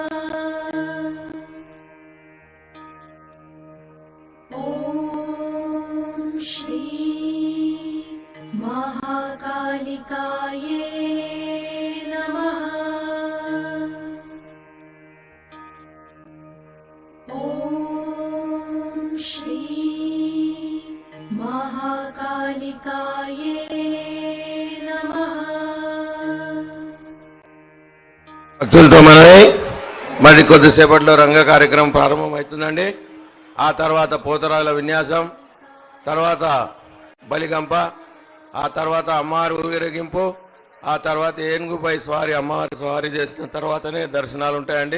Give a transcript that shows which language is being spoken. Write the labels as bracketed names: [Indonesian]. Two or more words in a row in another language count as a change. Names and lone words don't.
[Sanskrit] ॐ श्री महाकालिकाये नमः। ॐ श्री महाकालिकाये नमः। [Telugu] భక్తులతో మనమే మరి కొద్దిసేపట్లో రంగ కార్యక్రమం ప్రారంభమవుతుందండి. ఆ తర్వాత పోతరాల విన్యాసం, తర్వాత బలిగంప, ఆ తర్వాత అమ్మవారి ఊరేగింపు, ఆ తర్వాత ఏనుగుపై స్వారీ, అమ్మవారి స్వారీ చేసిన తర్వాతనే దర్శనాలు ఉంటాయండి.